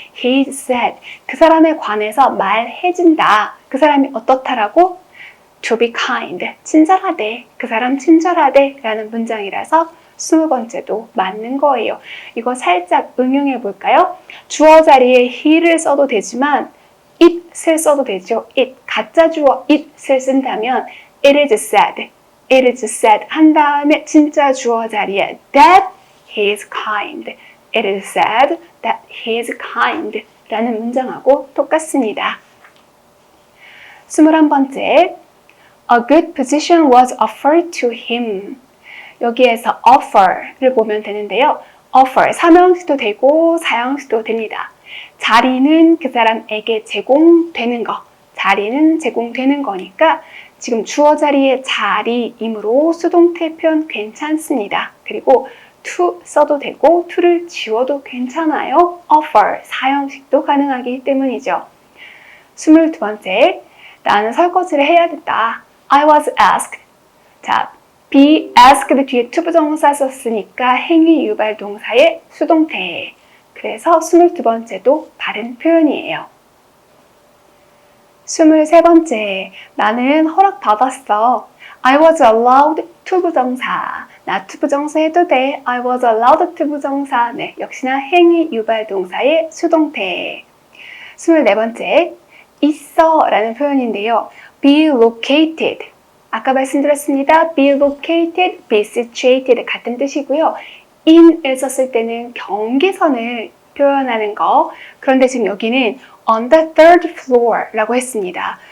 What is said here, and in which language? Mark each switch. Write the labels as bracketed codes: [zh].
[en] He said [ko] 그 사람에 관해서 말해준다. 그 사람이 어떻다라고? [en] To be kind. [ko] 친절하대. 그 사람 친절하대 라는 문장이라서 20번째도 맞는 거예요. 이거 살짝 응용해 볼까요? 주어 자리에 he를 써도 되지만 it을 써도 되죠. it, 가짜 주어 it을 쓴다면 it is said, it is said 한 다음에 진짜 주어 자리에 that he is kind, [en] it is said that he is kind [ko] 라는 문장하고 똑같습니다. [en] 21번째 A good position was offered to him. [ko] 여기에서 offer를 보면 되는데요. offer, 3형식도 되고 4형식도 됩니다. 자리는 그 사람에게 제공되는 거, 자리는 제공되는 거니까 지금 주어 자리에 자리이므로 수동태 표현 괜찮습니다. 그리고 to 써도 되고 to를 지워도 괜찮아요. offer, 4형식도 가능하기 때문이죠. 22번째, 나는 설거지를 해야 됐다. [en] I was asked. [ko] 자, be asked 뒤에 투부정사 썼으니까 행위 유발 동사의 수동태. 그래서 22번째도 바른 표현이에요. 23번째, 나는 허락받았어. [en] I was allowed 투부정사. [ko] 나 투부정사 해도 돼. [en] I was allowed 투부정사. [ko] 네, 역시나 행위 유발 동사의 수동태. 24번째, 있어 라는 표현인데요. be located. 아까 말씀드렸습니다. be located, be situated 같은 뜻이고요. in을 썼을 때는 경계선을 표현하는 거. 그런데 지금 여기는 [en] on the third floor [ko] 라고 했습니다.